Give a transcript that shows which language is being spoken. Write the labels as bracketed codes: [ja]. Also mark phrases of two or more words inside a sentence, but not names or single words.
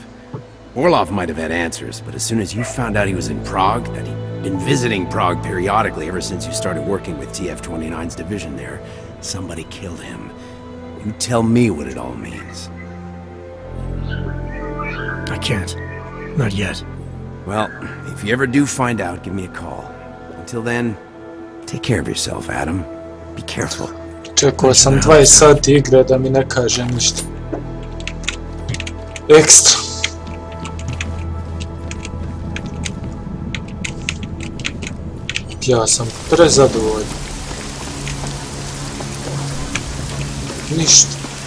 [en] Orlov might have had answers, but as soon as you found out he was in Prague, that he'd been visiting Prague periodically ever since you started working with TF-29's division there, somebody killed him. You tell me what it all means. I can't. Not yet. Well, if you ever do find out, give me a call. Until then, take care of yourself, Adam. Be careful. [bs] Čekao sam 20 sati igre da mi ne kaže ništa. Ekstra. Ja sam prezadovoljan. Ništa.